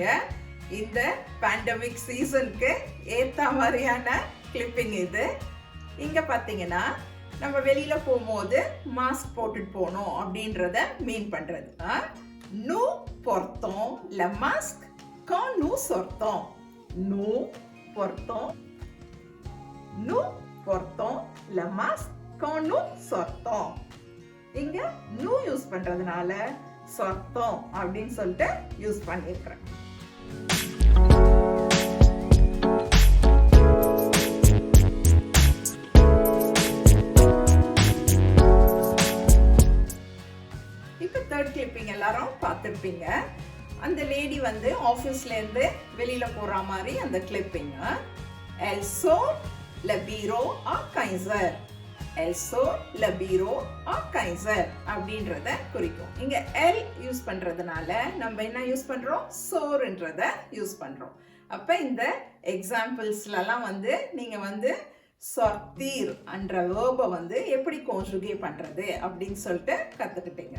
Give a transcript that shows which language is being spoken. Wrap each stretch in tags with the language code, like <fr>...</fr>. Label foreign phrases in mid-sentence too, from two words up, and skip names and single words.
<ta>இந்த</ta> <en>pandemic seasonukku</en> <ta>ஏற்ற மாதிரியான கிளிப்பிங் இது. இங்கே பார்த்தீங்கன்னா நம்ம வெளியில் போகும்போது மாஸ்க் போட்டுட்டு போகணும் அப்படின்றத மீன் பண்ணுறது.</ta> <fr>nous portons le masque quand nous sortons. nous portons le masque quand nous sortons.</fr> <ta>இங்கே nous யூஸ் பண்ணுறதுனால sortons அப்படின்னு சொல்லிட்டு யூஸ் பண்ணியிருக்கிறேன். இப்போ</ta> <en>third clipping</en> <ta>எல்லாரும் பார்த்துருப்பீங்க. அந்த லேடி வந்து ஆஃபீஸ்லேருந்து வெளியில் போகிற மாதிரி அந்த கிளிப்பிங்.</ta> <fr>Elle sort le bureau à 15h. Elle sort le bureau à 15h</fr> <ta>அப்படின்றத குறிக்கும். இங்கே எல் யூஸ் பண்ணுறதுனால நம்ம என்ன யூஸ் பண்ணுறோம் சோர்ன்றத யூஸ் பண்ணுறோம். அப்போ இந்த எக்ஸாம்பிள்ஸ்லாம் வந்து நீங்கள் வந்து sortir என்ற வேர்பை வந்து எப்படி கான்ஜுகேட் பண்ணுறது அப்படின்னு சொல்லிட்டு கற்றுக்கிட்டீங்க.</ta>